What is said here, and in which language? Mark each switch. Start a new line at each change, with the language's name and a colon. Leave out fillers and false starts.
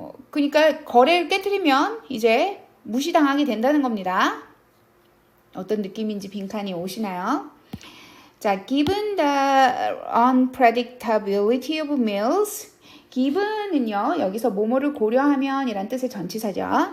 Korean: 그러니까 거래를 깨뜨리면 이제 무시당하게 된다는 겁니다. 어떤 느낌인지 빈칸이 오시나요?
English: 자, given the unpredictability of meals.
Korean: given은요, 여기서 뭐뭐를 고려하면 이란 뜻의 전치사죠.